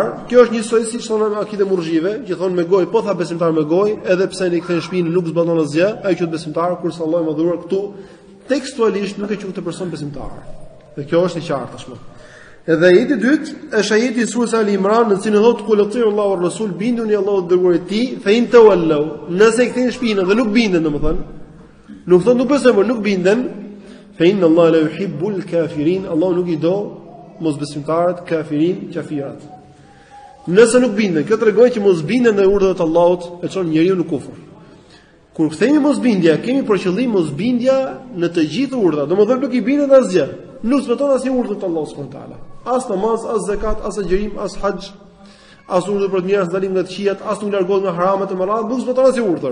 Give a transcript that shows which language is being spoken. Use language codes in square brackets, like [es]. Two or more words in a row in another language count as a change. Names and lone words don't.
[sq] Kjo është njësoj siç thonë Akideja Murxhiave, që thonë me gojë, po tha besimtar me gojë, edhe pse i kthejnë shpinën nuk zbaton asgjë, ai quhet besimtar, kurse Allahu më dhuar këtu tekstualisht nuk e quhet person besimtar. Dhe kjo është e qartë tashmë. Edhe ajeti i dytë është ajeti i surës Ali Imran, në cilin thotë [ar] قل أطيعوا الله والرسول, [sq] binduni Allahut dhe dërguarit e tij, [ar] فإن تولوا, [sq] nëse i kthejnë shpinën dhe nuk binden, domethënë, nuk thonë nuk besojnë, por nuk binden, [ar] فإن الله لا يحب الكافرين, [sq] Allahu nuk i do mosbesimtarët, kafirin, kafirat. Nëse nuk binden, kjo tregon që mos binden në urdhët e Allahut, e çon njeriu në kufër. Kur kthehemi mosbindja, kemi për qëllim mosbindja në të gjithë urdhat, domethënë nuk i bindet asgjë. Nuk zbaton asnjë urdhë të Allahut [ar] سبحانه وتعالى. [sq] As namaz, as zakat, as xhirim, as haxh, as urdhë për të mirë, as dalim nga të këqijat, as nuk largohet nga haramat e mëdha, nuk zbaton asnjë urdhër.